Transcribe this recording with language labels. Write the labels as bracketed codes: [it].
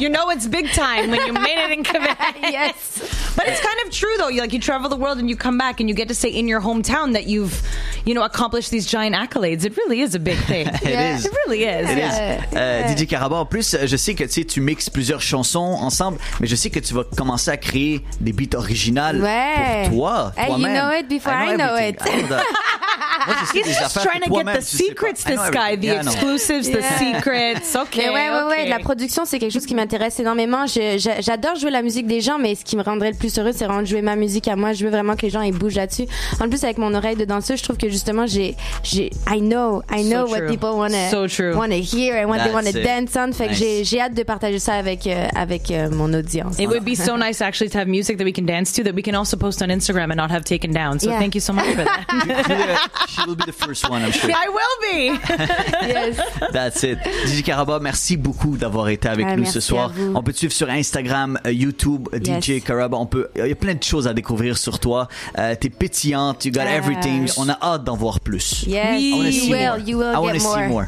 [en] You know it's big time when you made it in Quebec. Yes. But it's kind of true though. You travel the world and you come back and you get to say in your hometown that you've, accomplished these giant accolades. It really is a big thing. It is. It really is. It is. [fr] DJ Karaba, en plus, je sais que tu mixes plusieurs chansons ensemble, mais je sais que tu vas commencer à créer des beats originales pour toi, toi-même. [en] You know it before I know it. He's just trying to get the secrets, this guy. The exclusives, the secrets. Okay. [fr] Ouais. La production, c'est quelque chose qui m'intéresse énormément. J'adore jouer la musique des gens, mais ce qui me rendrait le plus heureux, c'est vraiment de jouer ma musique à moi. Je veux vraiment que les gens ils bougent là-dessus. En plus, avec mon oreille de danseuse, je trouve que justement, [en] I know what people wanna hear and what they wanna dance on. [fr] Fait que j'ai hâte de partager ça avec mon audience. [en] It would be so nice actually to have music that we can dance to that we can also post on Instagram and not have taken down. So thank you so much for that. She will be the first one, I'm sure. I will be. Yes. That's it. [fr] DJ Karaba, merci beaucoup d'avoir été avec nous ce soir. On peut te suivre sur Instagram, YouTube, DJ Karaba. Il y a plein de choses à découvrir sur toi. T'es pétillante, [en] you got everything. [fr] On a hâte d'en voir plus. [en] Yes, you will get more.